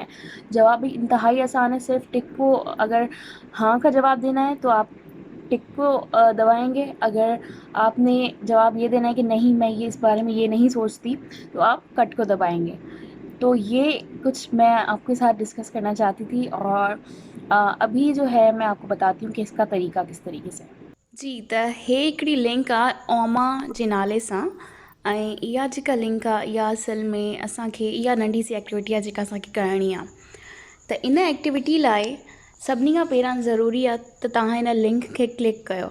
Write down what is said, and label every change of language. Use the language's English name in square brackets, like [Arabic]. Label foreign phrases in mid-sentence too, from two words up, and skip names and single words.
[Urdu] جواب بھی انتہائی آسان ہے, صرف ٹک کو اگر ہاں کا جواب دینا ہے تو آپ ٹک کو دبائیں گے. اگر آپ نے جواب یہ دینا ہے کہ نہیں میں یہ اس بارے میں یہ نہیں سوچتی, تو آپ کٹ کو دبائیں گے. تو یہ کچھ میں آپ کے ساتھ ڈسکس کرنا چاہتی تھی. اور ابھی جو ہے میں آپ کو بتاتی ہوں کہ اس کا طریقہ کس طریقے سے. [Sindhi] जी, त हे हिकिड़ी लिंक आहे ओमा जे नाले सां. ऐं इहा जेका लिंक आहे इहा असल में असांखे इहा नंढी सी एक्टिविटी आहे जेका असांखे करणी आहे. त इन एक्टिविटी लाइ सभिनी खां पहिरां ज़रूरी आहे त तव्हां हिन लिंक खे क्लिक कयो.